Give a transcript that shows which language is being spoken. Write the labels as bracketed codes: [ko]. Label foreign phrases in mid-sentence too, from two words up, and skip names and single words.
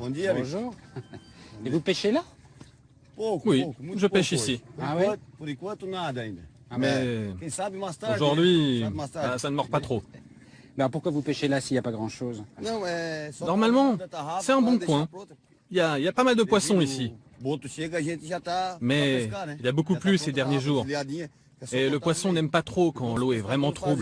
[fr] Bonjour. Et vous pêchez là? Oui, je pêche ici. Ah ouais? [pt] Por enquanto nada ainda. [fr] Mais aujourd'hui, ça ne mord pas trop. Mais alors pourquoi vous pêchez là s'il n'y a pas grand-chose? Normalement, c'est un bon coin. Il y a pas mal de poissons ici. Mais il y a beaucoup plus ces derniers jours. Et le poisson n'aime pas trop quand l'eau est vraiment trouble.